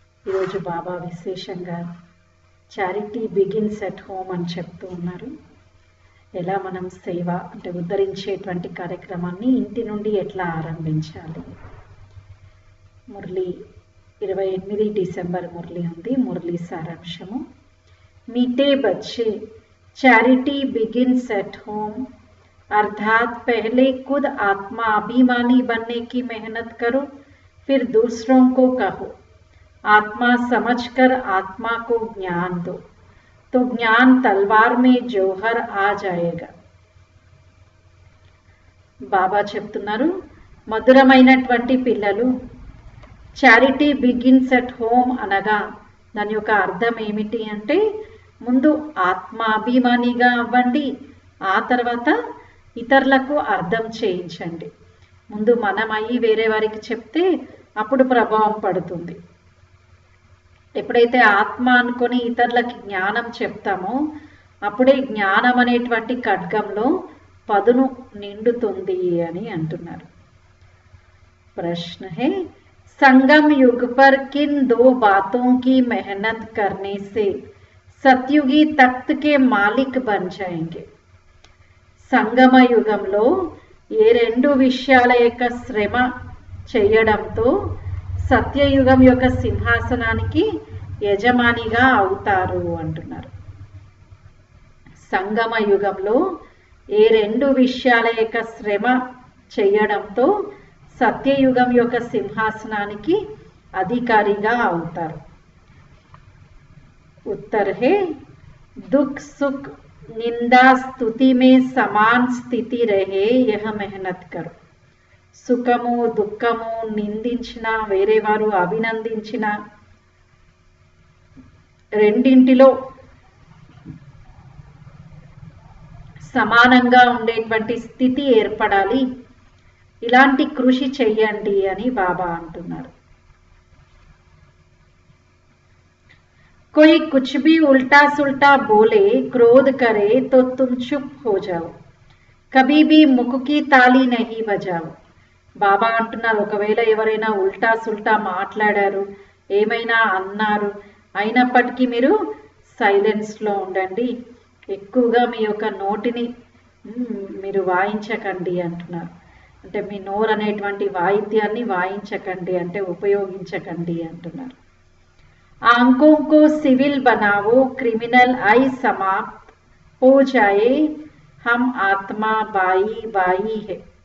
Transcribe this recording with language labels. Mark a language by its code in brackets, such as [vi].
[te] ఈరోజు బాబా విశేషంగా [en] charity begins at home [te] అని చెప్తూ ఉన్నారు. ఎలా మనం సేవ అంటే ఉద్ధరించేటువంటి కార్యక్రమాన్ని ఇంటి నుండి ఎట్లా ఆరంభించాలి. మురళి 28 డిసెంబర్ మురళి ఉంది. మురళి సారాంశము: [hi] मीठे बच्चे, [en] charity begins at home, [hi] अर्थात पहले खुद आत्मा अभिमानी बनने की मेहनत करो, फिर दूसरों को कहो। आत्मा समझकर आत्मा को ज्ञान दो, तो ज्ञान तलवार में जौहर आ जाएगा. [te] బాబా చెప్తున్నారు, మధురమైనటువంటి పిల్లలు, [en] charity begins at home [te] అనగా దాని యొక్క అర్థం ఏమిటి అంటే, ముందు ఆత్మాభిమానిగా అవ్వండి, ఆ తర్వాత ఇతరులకు అర్థం చేయించండి. ముందు మనం అయ్యి వేరే వారికి చెప్తే అప్పుడు ప్రభావం పడుతుంది. ఎప్పుడైతే ఆత్మ అనుకొని ఇతరులకి జ్ఞానం చెప్తామో అప్పుడే జ్ఞానం అనేటువంటి ఖడ్గంలో పదును నిండుతుంది అని అంటున్నారు. [hi] ప్రశ్న హే, संगम युग पर किन दो बातों की मेहनत करने से सतयुगी तख्त के मालिक बन जाएंगे. [te] సంగమ యుగంలో ఏ రెండు విషయాల యొక్క శ్రమ చేయడంతో సత్యయుగం యొక్క సింహాసనానికి యజమానిగా అవుతారు అంటున్నారు. సంగమ యుగంలో ఏ రెండు విషయాల యొక్క శ్రమ చేయడంతో సత్యయుగం యొక్క సింహాసనానికి అధికారిగా అవుతారు. [hi] उत्तर है, दुख सुख निंदा स्तुति में समान स्थिति रहे यह मेहनत करो. [te] సుఖము దుఃఖము నిందించిన వేరే వారు అభినందించిన రెండింటిలో సమానంగా ఉండేటువంటి స్థితి ఏర్పడాలి. ఇలాంటి కృషి చెయ్యండి అని బాబా అంటున్నారు. [hi] कोई कुछ भी उल्टा सुल्टा बोले, क्रोध करे तो तुम चुप हो जाओ, कभी भी मुख की ताली नहीं बजाओ. [te] బాబా అంటున్నారు, ఒకవేళ ఎవరైనా ఉల్టా సుల్టా మాట్లాడారు, ఏమైనా అన్నారు, అయినప్పటికీ మీరు సైలెన్స్లో ఉండండి, ఎక్కువగా మీ యొక్క నోటిని మీరు వాయించకండి అంటున్నారు. అంటే మీ నోరు అనేటువంటి వాయిద్యాన్ని వాయించకండి అంటే ఉపయోగించకండి అంటున్నారు. [hi] आंखों को सिविल बनाओ, क्रिमिनल आई समाप्त हो जाए, हम आत्मा बाई बाई है.